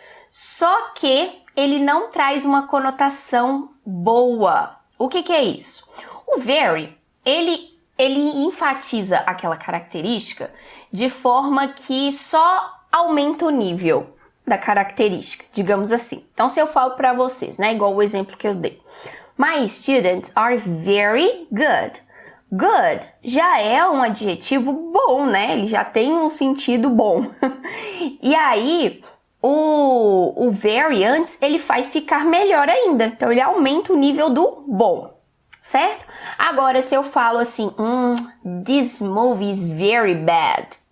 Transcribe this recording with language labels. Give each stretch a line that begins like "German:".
Portuguese: Só que ele não traz uma conotação boa. O que é isso? O very, ele enfatiza aquela característica de forma que só aumenta o nível da característica, digamos assim. Então, se eu falo para vocês, né, igual o exemplo que eu dei.
English: My students are very good.
Portuguese: Good já é um adjetivo bom, né? Ele já tem um sentido bom. E aí, o very antes, ele faz ficar melhor ainda. Então, ele aumenta o nível do bom, certo? Agora, se eu falo assim,
English: this movie is very bad.